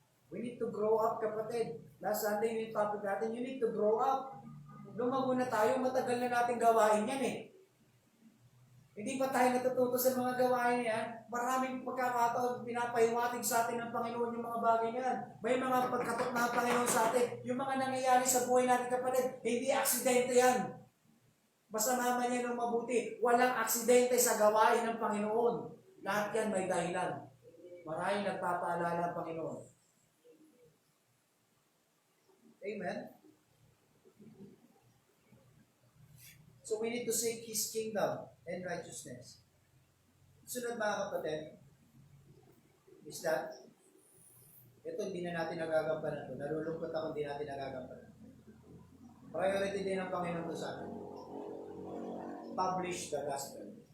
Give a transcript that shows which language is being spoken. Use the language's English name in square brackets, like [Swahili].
[English] We need to grow up, kapatid. Last Sunday [Filipino] yung topic natin, [English] you need to grow up. [Filipino] Lumago na tayo, matagal na natin gawain yan eh. Hindi pa tayo natututo sa mga gawain yan. Maraming pagkakataon, pinapahiwatig sa atin ng Panginoon yung mga bagay yan. May mga pagkatok na Panginoon sa atin. Yung mga nangyayari sa buhay natin, kapatid, hindi aksidente yan. Basta naman yan ng mabuti. Walang aksidente sa gawain ng Panginoon. Lahat yan may dahilan. Maraming nagpapaalala ang Panginoon. [English] Amen? So we need to seek His kingdom and righteousness. [Filipino] Sunod mga kapatid, is that, ito hindi na natin nagagampanan ito. Nalulungkot ako hindi natin nagagampanan. Priority din ng Panginoon ito sa atin. [English] Publish the gospel.